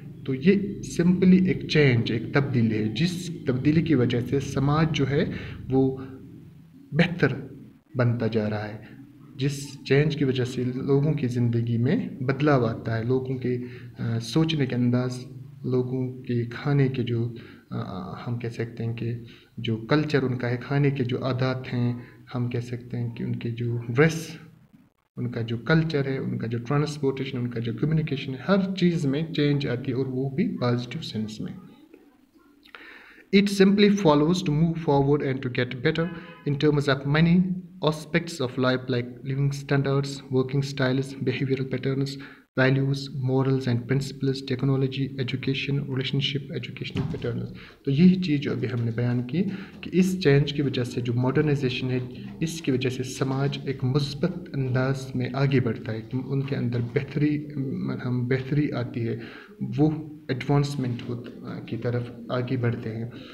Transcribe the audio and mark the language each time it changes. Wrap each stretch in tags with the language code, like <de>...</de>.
<ur>تو یہ سمپلی ایک چینج، ایک تبدیلی ہے، جس تبدیلی کی وجہ سے سماج جو ہے وہ بہتر بنتا جا رہا ہے، جس چینج کی وجہ سے لوگوں کی زندگی میں بدلاؤ آتا ہے، لوگوں کے سوچنے کے انداز، لوگوں کے کھانے کے جو ہم کہہ سکتے ہیں کہ جو کلچر ان کا ہے، کھانے کے جو عادات ہیں، ہم کہہ سکتے ہیں کہ ان کے جو ڈریس، ان کا جو کلچر ہے، ان کا جو ٹرانسپورٹیشن، ان کا جو کمیونیکیشن ہے، ہر چیز میں چینج آتی ہے، اور وہ بھی پازیٹیو سینس میں.</ur> <en>It simply follows to move forward and to get better in terms of many aspects of life like living standards, working styles, behavioral patterns, values, morals and principles, technology, education, relationship, educational patterns.</en> <ur>تو یہی چیز جو ابھی ہم نے بیان کی کہ اس چینج کی وجہ سے جو ماڈرنائزیشن ہے، اس کی وجہ سے سماج ایک مثبت انداز میں آگے بڑھتا ہے، ان کے اندر بہتری آتی ہے، وہ ایڈوانسمنٹ کی طرف آگے بڑھتے ہیں.</ur>